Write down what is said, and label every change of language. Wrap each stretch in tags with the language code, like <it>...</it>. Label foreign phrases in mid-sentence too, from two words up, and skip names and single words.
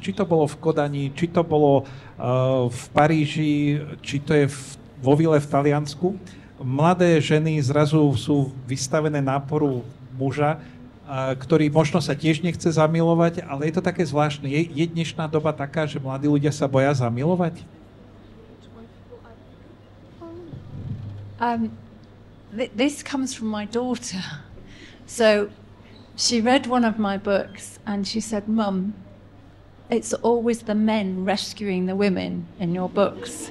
<sk>Či to bolo v Kodani, či to bolo v Paríži, či to je vo vile v Taliansku. Mladé ženy zrazu sú vystavené náporu muža, ktorý možno sa tiež nechce zamilovať, ale je to také zvláštne. Je dnešná doba taká, že mladí ľudia sa boja zamilovať?</sk> <en>This comes from my daughter. So she read one of my books and she said, "Mum, it's always the men rescuing the women in your books.</en>